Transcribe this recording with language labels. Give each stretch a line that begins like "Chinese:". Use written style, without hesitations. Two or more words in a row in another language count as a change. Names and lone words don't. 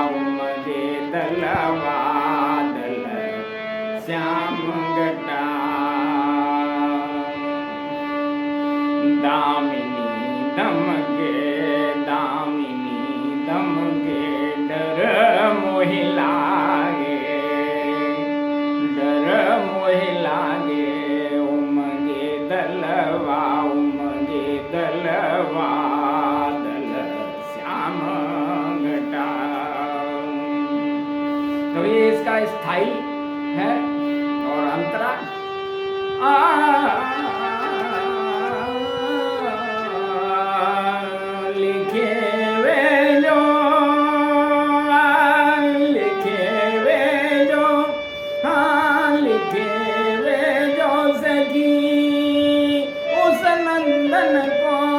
Hindi: दल श्याम घटा, दामिनी दमगे डर मोहे लागे, उमगे दलवा दल श्याम घटा। तो ये इसका स्थाई है और अंतरा लिखे वे जो सखी उस नंदन को,